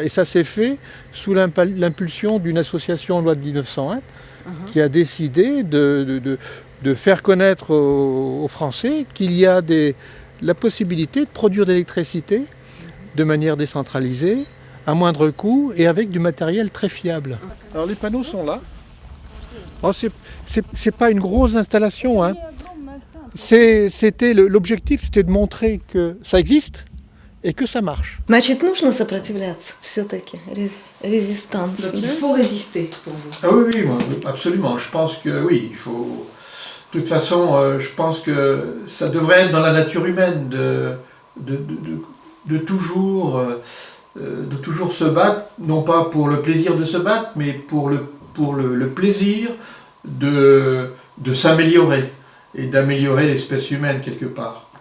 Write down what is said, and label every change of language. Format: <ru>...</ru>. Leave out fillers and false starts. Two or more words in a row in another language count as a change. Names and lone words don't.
<fr>Et ça s'est fait sous l'impulsion d'une association en loi de 1901 qui a décidé de faire connaître aux Français qu'il y a la possibilité de produire de l'électricité de manière décentralisée, à moindre coût et avec du matériel très fiable. Alors les panneaux sont là. Oh, c'est pas une grosse installation, hein. L'objectif, c'était de montrer que ça existe et que ça marche.</fr> <ru>Значит, нужно сопротивляться все-таки, резистанс.</ru> <fr>Donc il faut résister pour vous. Ah oui, absolument. Je pense que oui, il faut. De toute façon, je pense que ça devrait être dans la nature humaine de toujours se battre, non pas pour le plaisir de se battre, mais pour le plaisir de s'améliorer et d'améliorer l'espèce humaine quelque part.</fr>